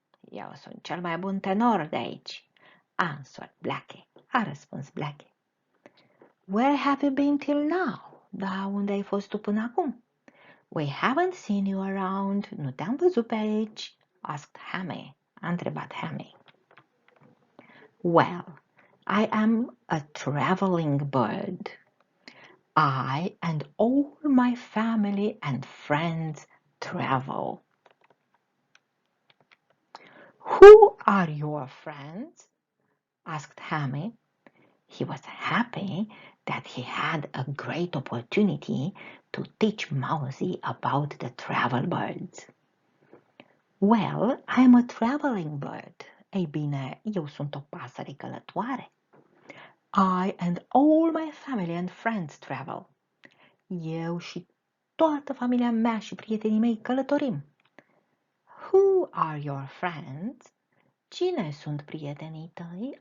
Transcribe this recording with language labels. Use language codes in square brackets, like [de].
[ro] Eu sunt cel mai bun tenor de aici, [en] answered Blackie. [ro] A răspuns Blackie. [en] Where have you been till now? [ro] Da, unde ai fost tu până acum? [en] We haven't seen you around. [ro] Nu te-am văzut pe aici, [en] asked Hammy. [ro] A întrebat Hammy. [en] Well, I am a traveling bird. I and all my family and friends travel. Who are your friends? Asked Hammy. He was happy that he had a great opportunity to teach Mousie about the travel birds. Well, I'm a traveling bird. [ro] Ei bine, eu sunt o pasăre călătoare. [en] I and all my family and friends travel. [ro] Eu și toată familia mea și prietenii mei călătorim. [en] Who are your friends? [ro] Cine sunt prietenii tăi?